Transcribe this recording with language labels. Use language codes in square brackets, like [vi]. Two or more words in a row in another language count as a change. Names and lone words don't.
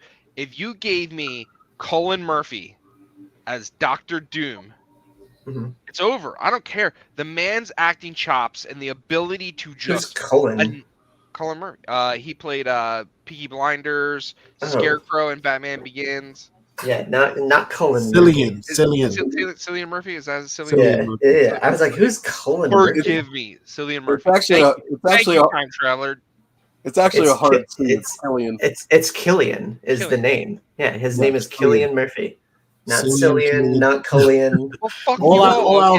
[en] If you gave me Cullen Murphy as Doctor Doom, Mhm. it's over. I don't care. The man's acting chops and the ability to Who's just Cullen? Cullen Murphy. He played Peaky Blinders, Oh. Scarecrow, and Batman Begins. Yeah, not Cullen. Cillian. Is- Cillian. Cillian Murphy? Is that Cillian? Cillian. Yeah, yeah. I was like, who's Cullen? Murphy? Forgive me, Cillian It's Murphy. actually Thank you, time traveler. a hard it's Killian. It's Killian is the Killian. name. Yeah, his Yeah, name is Killian Murphy. Not Cillian, Cillian, not Cullian. Well, fuck All you I'll all,